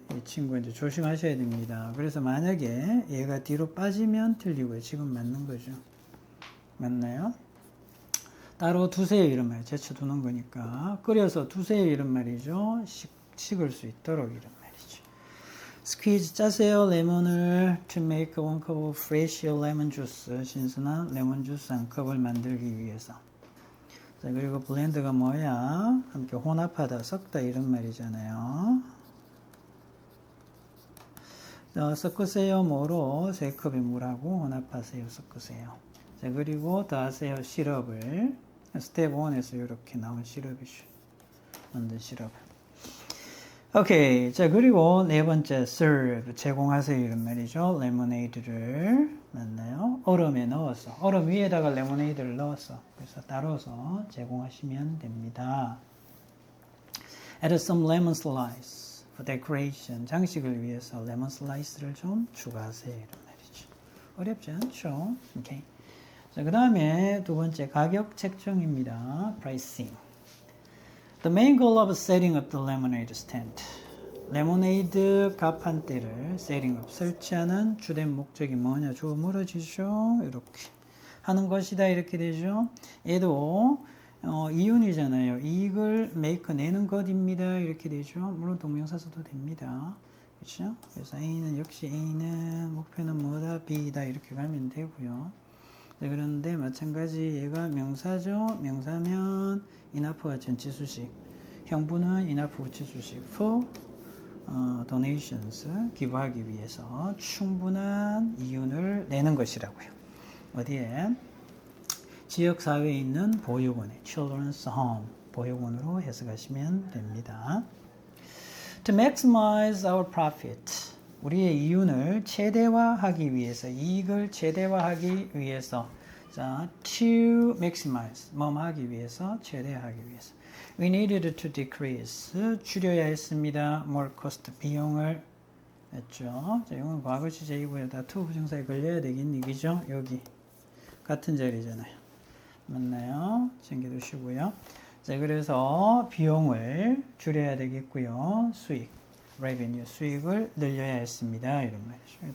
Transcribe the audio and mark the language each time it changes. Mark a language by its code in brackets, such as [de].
[ko] 이 친구 이제 조심하셔야 됩니다. 그래서 만약에 얘가 뒤로 빠지면 틀리고요. 지금 맞는 거죠. 맞나요? 따로 두세요 이런 말. 제쳐두는 거니까. 끓여서 두세요 이런 말이죠. 식을 수 있도록 이런 말이죠. 스퀴즈 짜세요 레몬을 [en] to make 1cup of fresh lemon juice. [ko] 신선한 레몬 주스 1컵을 만들기 위해서. 자, 그리고 블렌드가 뭐야? 함께 혼합하다, 섞다 이런 말이잖아요. 자, 섞으세요 뭐로? 3컵의 물하고 혼합하세요, 섞으세요. 자, 그리고 더하세요 시럽을. 스텝 1에서 이렇게 나온 시럽이죠. 만든 시럽. 오케이. 자, 그리고 네 번째, serve. 제공하세요. 이런 말이죠. 레모네이드를. 맞나요? 얼음에 넣어서. 얼음 위에다가 레모네이드를 넣어서. 그래서 따로서 제공하시면 됩니다. [en] Add some lemon slice for decoration. [ko] 장식을 위해서 레몬 슬라이스를 좀 추가하세요. 이런 말이죠. 어렵지 않죠? 오케이. 자, 그 다음에 두 번째, 가격 책정입니다. [en] pricing. The main goal of setting up the lemonade stand. [ko] 레모네이드 가판대를 setting up, 설치하는 주된 목적이 뭐냐? 주어 물어지죠? 이렇게 하는 것이다. 이렇게 되죠. 얘도 이윤이잖아요. 이익을 make, 내는 것입니다. 이렇게 되죠. 물론 동명사서도 됩니다. 그렇죠? 그래서 A는 역시 A는 목표는 뭐다? B다. 이렇게 가면 되고요. 네, 그런데 마찬가지 얘가 명사죠. 명사면 enough가 전치수식, 형부는 enough 우치수식 for donations, 기부하기 위해서 충분한 이윤을 내는 것이라고요. 어디에? 지역사회에 있는 보육원에 children's home, 보육원으로 해석하시면 됩니다. [en] To maximize our profit, [ko] 우리의 이윤을 최대화하기 위해서, 이익을 최대화하기 위해서. 자, to maximize, 뭐하기 위해서, 최대화하기 위해서. [en] We needed to decrease, [ko] 줄여야 했습니다. more cost, 비용을 했죠. 자, 이건 과거 시제이고요. 다 to 부정사에 걸려야 되겠니, 그죠? 여기 같은 자리잖아요. 맞나요? 챙겨두시고요. 자, 그래서 비용을 줄여야 되겠고요. 수익, revenue, 수익을 늘려야 했습니다. 이런 말이죠.